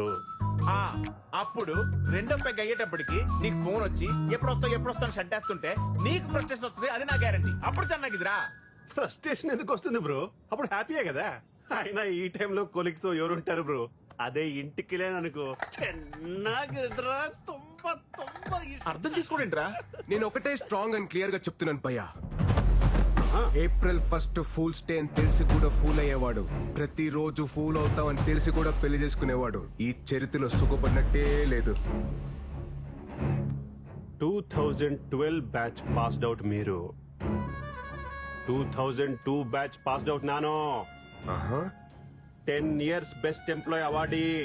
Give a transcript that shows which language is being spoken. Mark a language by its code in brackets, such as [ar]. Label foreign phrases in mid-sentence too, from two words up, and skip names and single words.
[te] ఆ, అప్పుడు రెండో పెగ్ అయ్యేటప్పటికి నీకు ఫోన్ వచ్చి ఎప్పుడు వస్తావు షడ్డేస్తుంటే నీకు ఫ్రస్ట్రేషన్ వస్తుంది. అది నా గ్యారంటీ. అప్పుడు చెన్నాగిదిరా. ఫ్రస్ట్రేషన్ ఎందుకు వస్తుంది బ్రో అప్పుడు హ్యాపీయే కదా అయినా ఈ టైంలో కొలిక్స్ ఎవరుంటారు బ్రో అదే ఇంటికి లేననుకో [kn] ಚೆನ್ನಾಗಿದ್ರಾ ತುಂಬಾ ತುಂಬಾ [te] అర్థం చేసుకోడేంట్రా? నేను ఒకటే [en] strong and clear [te] గా చెప్తున్నాను పయ్యా. ఏప్రిల్ 1 [en] fools day [te] అని తెలిసి కూడా ఫూల్ అయ్యేవాడు, ప్రతిరోజు ఫూల్ అవుతామని తెలిసి కూడా పెళ్లి చేసుకునేవాడు ఈ చరిత్రలో సుఖపడినట్టే లేదు. [en] 2012 batch passed out మీరు 2002 batch passed out నాను 10 years best employee awardee.